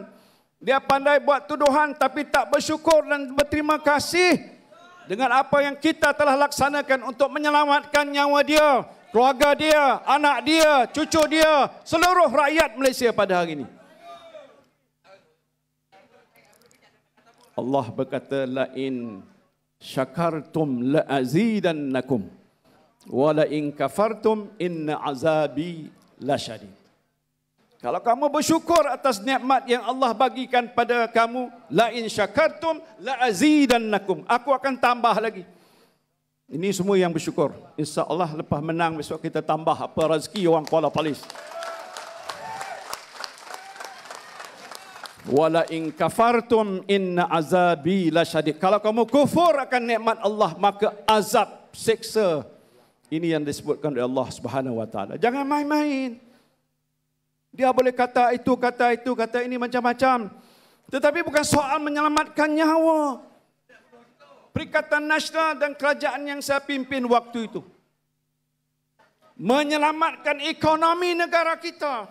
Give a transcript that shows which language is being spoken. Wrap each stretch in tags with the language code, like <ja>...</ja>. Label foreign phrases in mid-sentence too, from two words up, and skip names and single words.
<ms>Dia pandai buat tuduhan tapi tak bersyukur dan berterima kasih dengan apa yang kita telah laksanakan untuk menyelamatkan nyawa dia, keluarga dia, anak dia, cucu dia, seluruh rakyat Malaysia pada hari ini. Allah berkata,</ms> <ar>لئن شكرتم لأزيدنكم ولئن كفرتم إن عذابي لشديد.</ar> <ms>Kalau kamu bersyukur atas nikmat yang Allah bagikan pada kamu,</ms> <ar>لئن شكرتم لأزيدنكم,</ar> <ms>aku akan tambah lagi. Ini semua yang bersyukur. Insya-Allah lepas menang besok kita tambah apa rezeki orang Kuala Perlis.</ms> <ar>ولئن كفرتم إن عذابي لشديد.</ar> <ms>Kalau kamu kufur akan nikmat Allah, maka azab, seksa. Ini yang disebutkan oleh</ms> <ar>الله سبحانه وتعالى.</ar> <ms>Jangan main-main. Dia boleh kata itu, kata ini macam-macam. Tetapi bukan soal menyelamatkan nyawa. Perikatan Nasional dan kerajaan yang saya pimpin waktu itu menyelamatkan ekonomi negara kita.</ms>